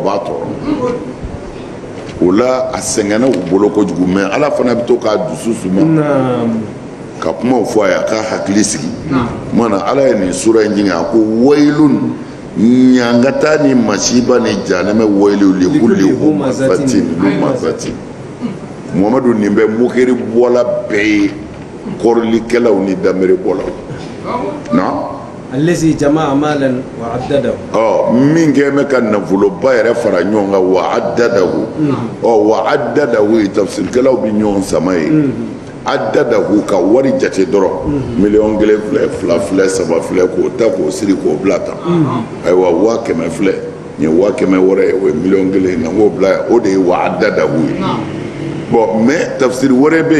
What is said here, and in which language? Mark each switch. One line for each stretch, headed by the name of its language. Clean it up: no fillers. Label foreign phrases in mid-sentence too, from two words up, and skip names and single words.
Bambara: b'a tɔɔrɔ o la a sɛgɛnna u bolo kojugu mais Ala fana bɛ to k'a dusu suma ka kumaw fɔ a ye a ka hakili sigi mana Ala ye nin sura in jigin a ko wailun ɲangata ni masiba ni jahanɛmɛ
Arabic: ويل لكل همزة لمزة
Bambara: Muhamadu nin bɛ mokeri bɔla bɛɛ ye kɔrɔlikɛlaw ni danbere bɔlaw na
Arabic: الذي جمع مالا وعدده
Bambara: min kɛ bɛ ka nafoloba yɛrɛ fara ɲɔgɔn kan
Arabic: وعدده وعدده
Bambara: tafsirkɛlaw bɛ ɲɔgɔn sama ye addadahu ka wari jate dɔrɔn miliyɔn 1 filɛ 2 filɛ 3 filɛ k'o ta k'o siri k'o bila tan ayiwa 100,000 filɛ nin ye 100,000 wɛrɛ ye o ye miliyɔn 1 na k'o bila o de ye
Arabic: وعدده
Bambara: ye bon mais tafsiri wɛrɛ bɛ